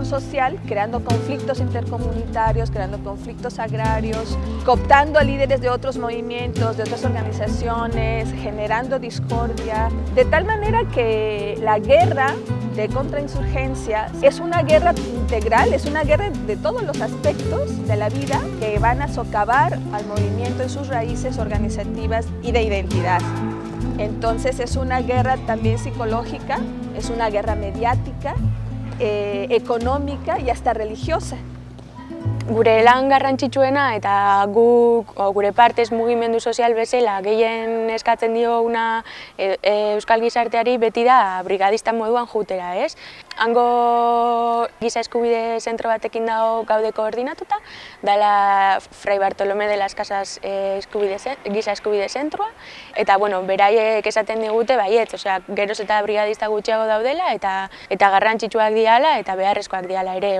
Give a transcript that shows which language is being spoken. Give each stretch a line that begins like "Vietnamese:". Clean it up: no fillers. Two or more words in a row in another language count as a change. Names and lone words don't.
Spanish: social, creando conflictos intercomunitarios, creando conflictos agrarios, cooptando a líderes de otros movimientos, de otras organizaciones, generando discordia, de tal manera que la guerra de contrainsurgencia es una guerra integral, es una guerra de todos los aspectos de la vida que van a socavar al movimiento en sus raíces organizativas y de identidad. Entonces es una guerra también psicológica, es una guerra mediática, económica y hasta religiosa.
Basque: Gure lan garrantzitsuena eta gure partez mugimendu sozial bezala gehien eskatzen dioguna euskal gizarteari beti da brigadista moduan jutera, ez? Hango giza eskubide zentro batekin dago gaude koordinatuta, dela Fray Bartolomé de las Casas giza eskubide zentroa, eta bueno, beraiek esaten digute baietz, osea, geroz eta brigadista gutxiago daudela eta garrantzitsuak diala eta beharrezkoak diala ere.